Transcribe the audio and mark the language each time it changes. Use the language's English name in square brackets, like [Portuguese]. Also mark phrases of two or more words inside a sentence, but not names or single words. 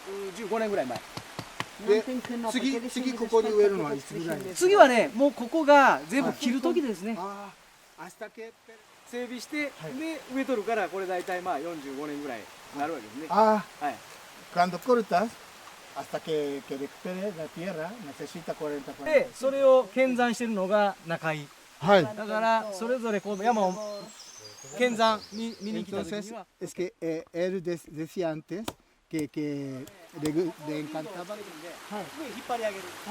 [Japanese] 15 年ぐらい前。で、次ここに植えるのはいつぐらいですか？次はね、もうここが全部切る時ですね。整備して、で植えとるから、これ大体まあ45年ぐらいになるわけですね。 Ah, はい。 [Spanish] cuando cortas, hasta que recupere la tierra, necesita 40 [Japanese] で、それを見山してるのが中井。はい。だからそれぞれこう山を見山見に来た時には。 [Spanish] Es que él decía antes que le encantaba. [Japanese] 引っ張り上げる。